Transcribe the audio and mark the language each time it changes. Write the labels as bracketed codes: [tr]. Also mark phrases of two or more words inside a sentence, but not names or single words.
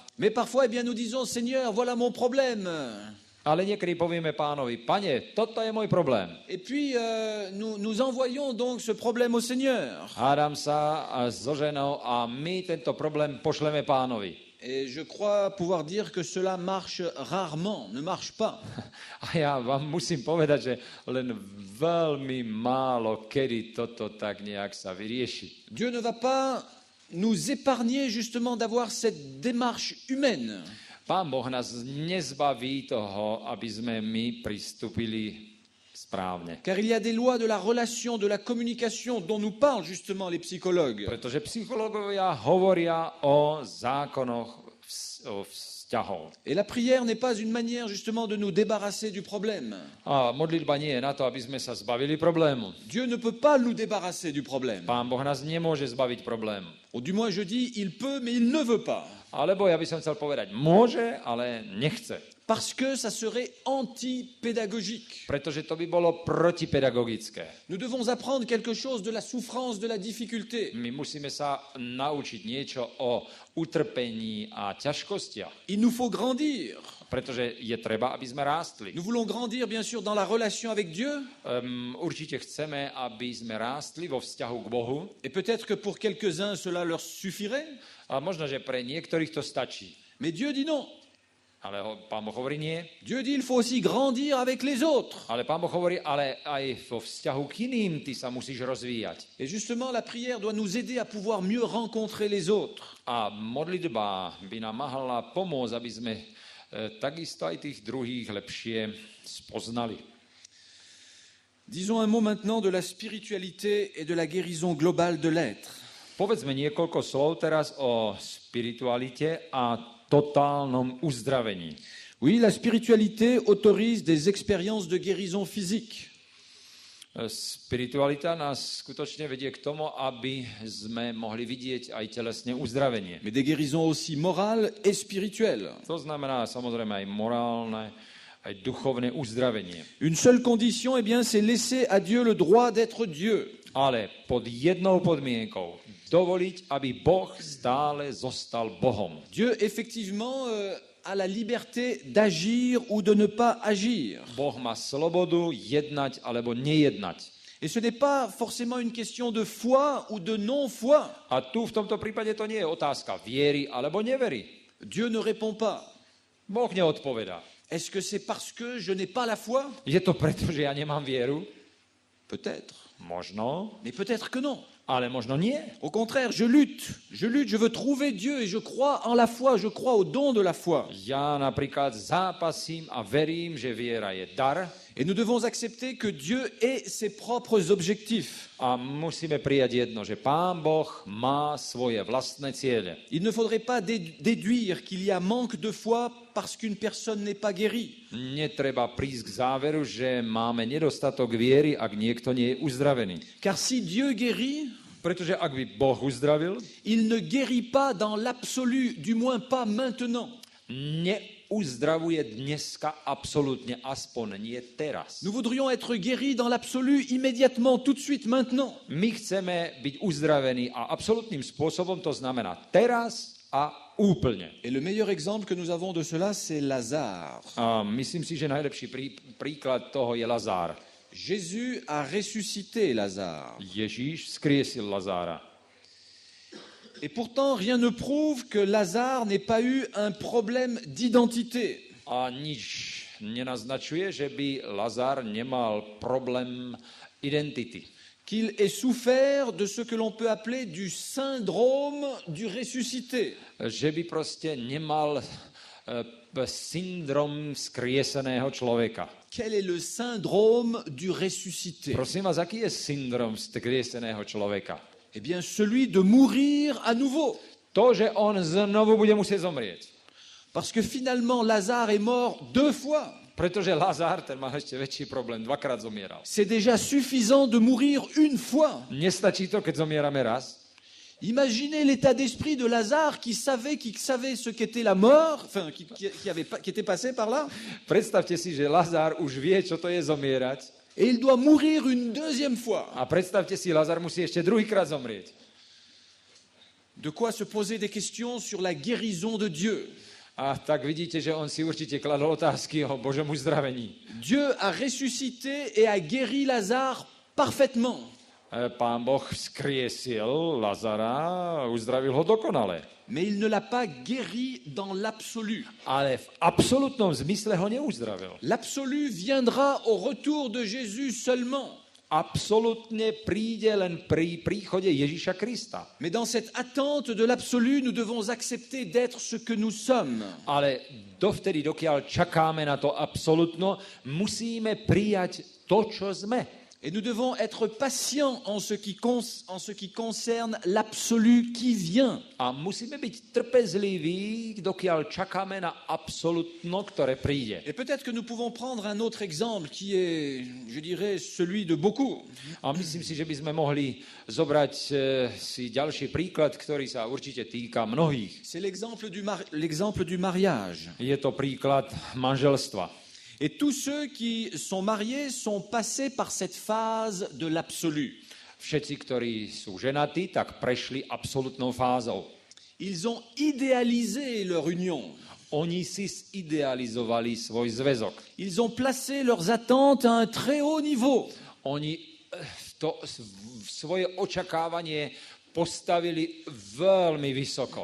[fr] Mais parfois, eh bien, nous disons, Seigneur, voilà mon problème. [sk] Ale niekedy povieme Pánovi, Pane, toto je môj problém. [fr] Et puis, nous envoyons donc ce problème au Seigneur. [sk] Hádam sa so ženou a my tento problém pošleme Pánovi. [fr] Et je crois pouvoir dire que cela marche rarement, ne marche pas. [sk] A ja vám musím povedať, že len veľmi málo kedy toto tak nejak sa vyrieši. [fr] Dieu ne va pas nous épargner justement d'avoir cette démarche humaine. [sk] Pán Boh nás nezbaví toho, aby sme my pristúpili správne. [fr] Car il y a des lois de la relation, de la communication dont nous parlent justement les psychologues. [sk] Pretože psychológovia hovoria o zákonoch vzťahov. [fr] Et la prière n'est pas une manière justement de nous débarrasser du problème. [sk] A modlitba nie je na to, aby sme sa zbavili problému. [fr] Dieu ne peut pas nous débarrasser du problème. [sk] Pán Boh nás nemôže zbaviť problému. [fr] Ou du moins je dis, il peut, mais il ne veut pas. [sk] Alebo ja by som chcel povedať, môže, ale nechce. [fr] Parce que ça serait antipédagogique. [sk] Pretože to by bolo protipedagogické. [fr] Nous devons apprendre quelque chose de la souffrance, de la difficulté. [sk] My musíme sa naučiť niečo o utrpení a ťažkostiach. [fr] Il nous faut grandir. [sk] Pretože je treba, aby sme rástli. [fr] Nous voulons grandir, bien sûr, dans la relation avec Dieu. [sk] Určite chceme, aby sme rástli vo vzťahu k Bohu. [fr] Et peut-être que pour quelques-uns, cela leur suffirait. [sk] A možno, že pre niektorých to stačí. [fr] Mais Dieu dit non. [sk] Ale Pán Boh hovorí nie. [fr] Dieu dit il faut aussi grandir avec les autres. [sk] Ale Pán Boh hovorí, ale aj vo vzťahu k iným ty sa musíš rozvíjať. [fr] Et justement, la prière doit nous aider à pouvoir mieux rencontrer les autres. [sk] A modlitba by nám mala pomôcť, aby sme takisto aj tých druhých lepšie spoznali. [fr] Disons un mot maintenant de la spiritualité et de la guérison globale de l'être. [sk] Povedzme niekoľko slov teraz o spiritualite a totálnom uzdravení. [fr] Oui, la spiritualité autorise des expériences de guérison physique. [sk] Spiritualita nás skutočne vedie k tomu, aby sme mohli vidieť aj telesné uzdravenie. [fr] Mais des guérisons aussi morales et spirituelles. [sk] To znamená samozrejme aj morálne, aj duchovné uzdravenie. [fr] Une seule condition, eh bien, c'est laisser à Dieu le droit d'être Dieu. [sk] Ale pod jednou podmienkou. Dovoliť, aby Boh stále zostal Bohom. [fr] Dieu, effectivement, a la liberté d'agir ou de ne pas agir. [sk] Boh má slobodu jednať alebo nejednať. [fr] Et ce n'est pas forcément une question de foi ou de non-foi. [sk] A tu v tomto prípade to nie je otázka viery alebo nevery. [fr] Dieu ne répond pas. [sk] Boh neodpovedá. [fr] Est-ce que c'est parce que je n'ai pas la foi? [sk] Je to preto, že ja nemám vieru? [fr] Peut-être. [sk] Možno, [fr] Mais peut-être que non. [sk] ale možno nie. [fr] Au contraire, je lutte, je veux trouver Dieu et je crois en la foi, je crois au don de la foi. [sk] Ja napríklad zápasím a verím, že viera je dar [fr] Et nous devons accepter que Dieu ait ses propres objectifs. [sk] a musíme prijať jedno, že Pán Boh má svoje vlastné ciele. [fr] Il ne faudrait pas déduire qu'il y a manque de foi parce qu'une personne n'est pas guérie. [sk] Netreba prísť k záveru, že máme nedostatok viery, ak niekto nie je uzdravený. [fr] Car si Dieu guérit, [sk] Pretože ak by Boh uzdravil, [fr] il ne guérit pas dans l'absolu, du moins pas maintenant. [sk] neuzdravuje dneska absolútne, aspoň nie teraz. [fr] Nous voudrions être guéris dans l'absolu immédiatement, tout de suite, maintenant. [sk] My chceme byť uzdravení a absolútnym spôsobom, to znamená teraz a úplne. [fr] Et le meilleur exemple que nous avons de cela, c'est Lazare. [sk] A myslím si, že najlepší príklad toho je Lazár. [fr] Jésus a ressuscité Lazare. [sk] Ježíš vzkriesil Lazára. [fr] Et pourtant, rien ne prouve que Lazare n'ait pas eu un problème d'identité. [sk] A nič nenaznačuje, že by Lazár nemal problém identity. [fr] Qu'il ait souffert de ce que l'on peut appeler du syndrome du ressuscité. [sk] Že by proste nemal syndrom vzkrieseného človeka. [fr] Quel est le syndrome du ressuscité? [sk] Prosím vás, aký je syndrom vzkrieseného človeka? [fr] Eh bien, celui de mourir à nouveau. [sk] To, že on znovu bude musieť zomrieť. [fr] Parce que finalement, Lazare est mort 2 fois. [sk] Pretože Lazár, ten má ešte väčší problém, dvakrát zomieral. [fr] C'est déjà suffisant de mourir une fois. [sk] Nestačí to, keď zomierame raz? [fr] Imaginez l'état d'esprit de Lazare qui savait ce qu'était la mort, enfin, qui était passé par là. [sk] Predstavte si, že Lazár už vie, čo to je zomierať. [fr] Et il doit mourir une deuxième fois. [sk] A predstavte si, Lazár musí ešte druhýkrát zomrieť. [fr] De quoi se poser des questions sur la guérison de Dieu. [sk] A tak vidíte, že on si určite kladol otázky o Božom uzdravení. [fr] Dieu a ressuscité et a guéri Lazare parfaitement. [sk] Pán Boh vzkriesil Lazara, uzdravil ho dokonale. [fr] Mais il ne l'a pas guéri dans l'absolu. [sk] Ale v absolútnom zmysle ho neuzdravil. [fr] L'absolu viendra au retour de Jésus seulement. [sk] Absolútne príde len pri príchode Ježíša Krista. [fr] Mais dans cette attente de l'absolu, nous devons accepter d'être ce que nous sommes. [sk] Ale dovtedy, dokiaľ čakáme na to absolútno, musíme prijať to, čo sme. [fr] Et nous devons être patients en ce qui concerne l'absolu qui vient. [sk] A musíme byť trpezliví, dokiaľ čakáme na absolútno, ktoré príde. [fr] Et peut-être que nous pouvons prendre un autre exemple qui est, je dirais, celui de beaucoup. [sk] A myslím si, že by sme mohli zobrať si ďalší príklad, ktorý sa určite týka mnohých. [fr] C'est l'exemple du mariage. [sk] Je to príklad manželstva. [fr] Et tous ceux qui sont mariés sont passés par cette phase de l'absolu. [sk] Všetci, ktorí sú ženatí, tak prešli absolútnou fázou. [fr] Ils ont idéalisé leur union. [sk] Oni si zidealizovali svoj zväzok. [fr] Ils ont placé leurs attentes à un très haut niveau. [sk] Oni to svoje očakávanie postavili veľmi vysoko.